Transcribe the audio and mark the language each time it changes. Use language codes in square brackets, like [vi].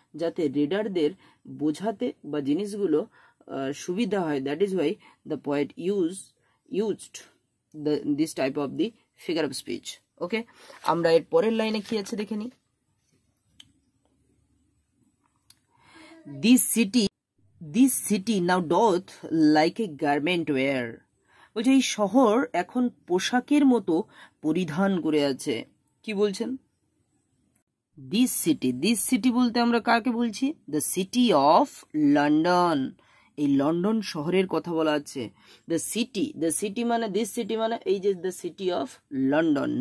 [bn] যাতে রিডারদের বোঝাতে বা জিনিসগুলো সুবিধা হয়, [en] That is why the poet used this type of the figure of speech. [bn] ওকে, আমরা এর পরের লাইনে কি আছে দেখে নিই। [en] This city now doth like a garment wear. [bn] বলছে এই শহর এখন পোশাকের মতো পরিধান করে আছে। কি বলছেন? দিস সিটি বলতে আমরা কাকে বলছি? [en] The city of London. [bn] এই লন্ডন শহরের কথা বলা আছে। দ্য সিটি মানে দিস সিটি মানে এই যে দ্য সিটি অফ লন্ডন।